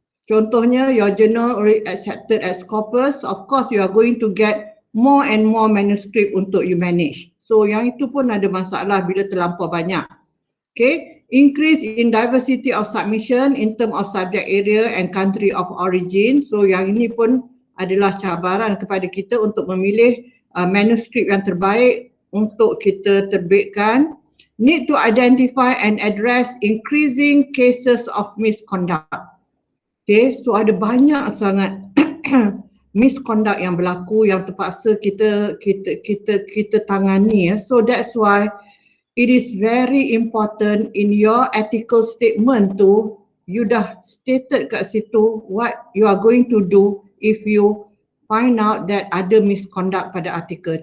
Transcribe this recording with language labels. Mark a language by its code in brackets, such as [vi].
[en] Contohnya your journal already accepted as Scopus, of course you are going to get more and more manuscript untuk you manage. So [ms] yang itu pun ada masalah bila terlampau banyak. [en] Okay, increase in diversity of submission in term of subject area and country of origin. [ms] So yang ini pun adalah cabaran kepada kita untuk memilih manuskrip yang terbaik untuk kita terbitkan. [en] Need to identify and address increasing cases of misconduct. [ms] Okay, so ada banyak sangat misconduct yang berlaku yang terpaksa kita tangani ya. [en] So that's why it is very important in your ethical statement tu, you dah stated [ms] kat situ [en] what you are going to do if you find out that ada misconduct [ms] pada artikel.